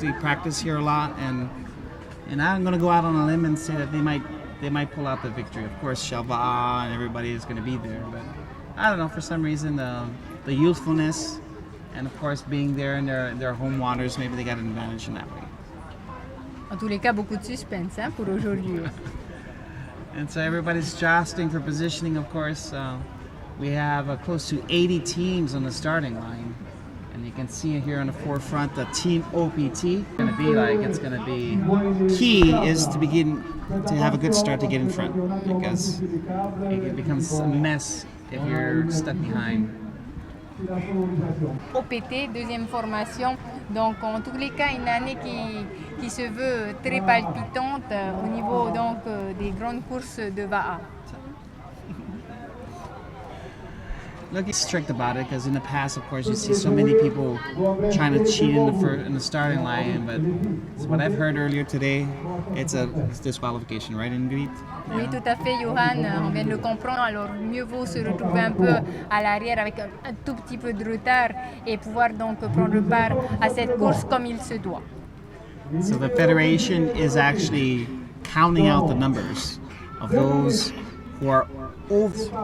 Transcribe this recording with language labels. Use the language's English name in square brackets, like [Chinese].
[English] They practice here a lot, and I'm going to go out on a limb and say that they might pull out the victory. Of course, Shelva'a and everybody is going to be there, but I don't know, for some reason the youthfulness. And of course, being there in their home waters, maybe they got an advantage in that way. [French] En tous les cas, beaucoup de suspense pour aujourd'hui. [English] And so everybody's jostling for positioning, of course. We have close to 80 teams on the starting line. And you can see here on the forefront the Team OPT. It's going to be key is to have a good start to get in front, because it becomes a mess if you're stuck behind. [French] OPT, deuxième formation. Donc en tous les cas, une année qui se veut très palpitante au niveau donc des grandes courses de Va'a. [English] Look strict about it, because in the past, of course, you see so many people trying to cheat in the starting line. But what I've heard earlier today, it's disqualification, right, Ingrid? [French] Oui, tout à fait, Johan. On vient de le comprendre. Alors, mieux vaut se retrouver un peu à l'arrière avec un tout petit peu de retard et pouvoir donc prendre part à cette course comme il se doit. [English] So the federation is actually counting out the numbers of those who are over.